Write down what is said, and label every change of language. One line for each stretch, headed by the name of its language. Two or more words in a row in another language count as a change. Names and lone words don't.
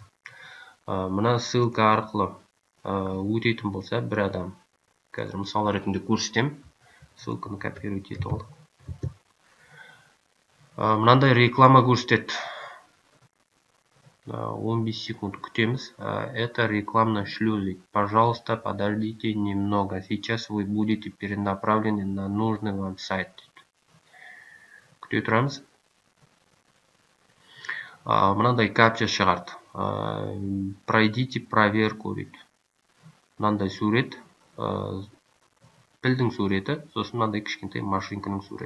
Kazakh: Мына ссылка арқылы өтетін болса бір адам, қазір мысал ретінде көрсетем, ссылканы копировать етіп алдық. Мынандай реклама көрсетеді. 15 секунд күтеміз.
Russian: Это рекламный шлюз. Пожалуйста, подождите немного. Сейчас вы будете перенаправлены на нужный вам сайт.
Kazakh: Күте тұрамыз. Мынандай капча шығарды.
Russian: Пройдите проверку дейді.
Kazakh: Мынандай сурет. Пілдің суреті, сосын мынандай кішкентай машинканың суреті.